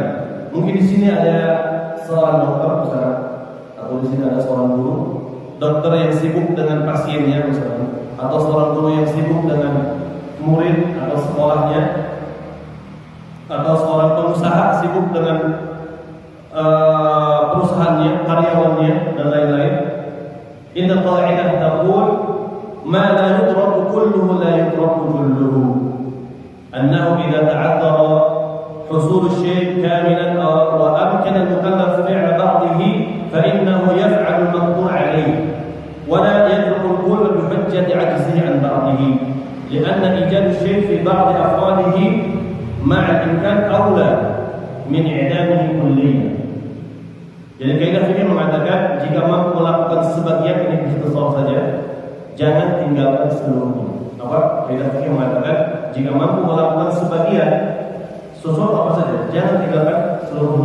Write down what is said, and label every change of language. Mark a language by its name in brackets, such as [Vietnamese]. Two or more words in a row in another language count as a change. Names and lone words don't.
[Indonesian] Mungkin di sini ada seorang dokter misalnya, atau di sini ada seorang guru, dokter yang sibuk dengan pasiennya misalnya, atau seorang guru yang sibuk dengan murid atau sekolahnya, atau seorang pengusaha sibuk dengan perusahaannya, karyawannya dan lain-lain. [Arabic] إن قاعدة تقول ما لا يدرك كله لا يدرك جله. أنه إذا تعذر حصول الشيء كاملا وأمكن المكلف فعل بعضه فإنه يفعل المقدور عليه ولا يدرك الكل بحجة عجزه عن بعضه لأن إيجاد الشيء في بعض أفعاله مع الإمكان أولى من إعدامه كليا. [Indonesian] Jadi kaidah fikih mengatakan jika mampu melakukan sebagian ini ikhtisar saja, jangan tinggalkan seluruhnya. Apa? Kaidah fikih mengatakan jika mampu melakukan sebagian sesuatu apa saja, jangan tinggalkan seluruhnya.